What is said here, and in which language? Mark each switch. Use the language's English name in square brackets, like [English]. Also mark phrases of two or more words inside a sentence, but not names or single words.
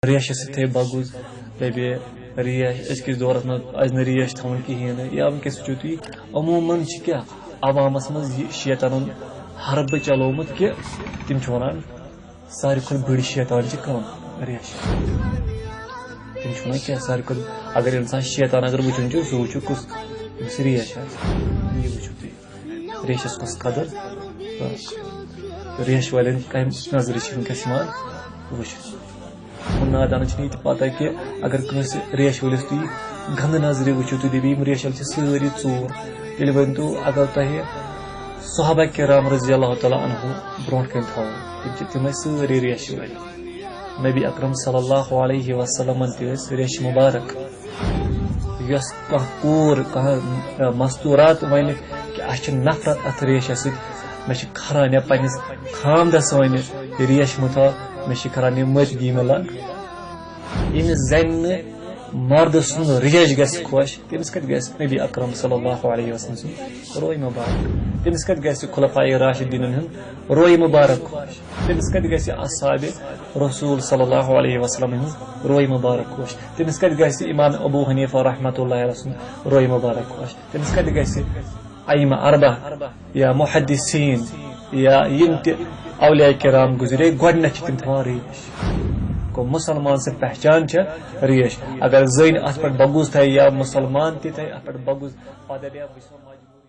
[Kashmiri] ریش سی بغز دپے ریش أزکِس دورس منٛز پزِ نہٕ ریش تھاوٕنۍ کِہیٖنۍ نہٕ یا وٕنکیٚس وٕچھِو تُہۍ عموٗمن چھِ کیٛاہ عوامس منٛز یہِ شیطانن حربہٕ چلومُت کہِ تِم چھِ ونان ساروی کھۄتہٕ بٔڑ شیطان چھِ کم ریش تِم چھِ ونان کیٛاہ ساروی کھۄتہٕ اگر انسان شیطان اگر وٕچھُن چھُ سُہ وٕچھو کُس یُس ریش آسہِ یہِ وٕچھِو تُہۍ ریشس کۄس قدر ریش والٮ۪ن کمہِ نظرِ چھِ وٕنکیٚس یِوان وٕچھنہٕ نادانن چھنہٕ یہِ تہِ پتہ کہِ اگر کٲنٛسہِ ریش وٲلِس تُہۍ گنٛدٕ نظرِ وٕچھِو تُہۍ دٔپِو یِم ریشل چھِ سٲری ژوٗر تیٚلہِ ؤنۍتو اگر تۄہہِ صحابہ کرام [Arabic] رضی اللہ تعالیٰ عنہُ [Kashmiri] برونٛٹھ کَنۍ تھاوو تِم چھِ تِم ٲسۍ سٲری ریشہِ وٲلۍ نبی اکرم [Arabic] صلی اللہ علیہ [Kashmiri] وسلمن تہِ ٲسۍ ریشہِ مُبارک یۄس کانٛہہ کوٗر کانٛہہ مستوٗرات وَنہِ کہِ اَسہِ چھِ نفرت اَتھ ریشس سۭتۍ مےٚ چھِ کھران یا پنٛنِس خامدس وَنہِ ریش مُتھا مےٚ چھِ کھران یہِ مٔتگی مےٚ لنٛگ ییٚمِس زنہِ نہٕ مردٕ سُنٛد ریش گژھِ خۄش تٔمِس کتہِ گژھِ نبی اکرم [Arabic] صلی اللہ علیہ [Kashmiri] وسلم سُنٛد روے مُبارک تٔمِس کتہِ گژھِ خُلفائے راشدیٖنن ہُنٛد روے مُبارک خۄش تٔمِس کتہِ گژھِ اصحابِ رسوٗل صلی [Arabic] اللہ علیہ وسلم [Kashmiri] ہٕنٛز روے مُبارک خۄش تٔمِس کتہِ گژھِ امام ابو حنیفہ [Arabic] رحمۃ اللہ علیہ [Kashmiri] سُنٛد روے مُبارک خۄش تٔمِس کتہِ گژھِ ائمہ اربع یا محدثین یا یِم تہِ اولیاء کرام گُزرے گۄڈنیٚتھ چھِ تِم تھاوان ریش گوٚو مُسلمان سٕنٛز پہچان چھِ ریش اگر زٔنۍ اتھ پٮ۪ٹھ بغُز تھایہِ یا مُسلمان تہِ تھایہِ اتھ پٮ۪ٹھ بغُز پتہٕ